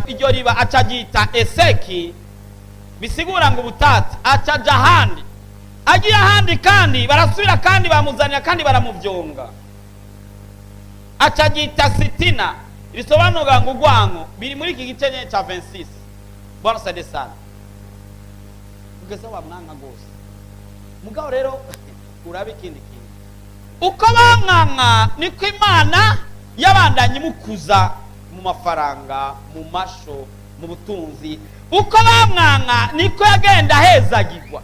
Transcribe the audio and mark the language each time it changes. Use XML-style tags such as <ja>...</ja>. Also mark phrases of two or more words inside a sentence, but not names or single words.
<rn>Iryo riba acagita Eseki, bisigura ngo ubutati. Acaja ahandi, agiye ahandi kandi barasubira kandi bamuzanira kandi baramuvyonga. Acagita Sitina, bisobanura ngo urwango. Biri muri iki gice nyene ca 26.</rn> <sw>Bwana saidie sana.</sw> <rn>Ugeze wa mwanka gose. Mugabo rero urabe ikindi kintu. Uko bamwanka niko Imana yabandanye mukuza mu mafaranga, mu masho, mu butunzi. Uko bamwanka niko yagenda hezagirwa.</rn>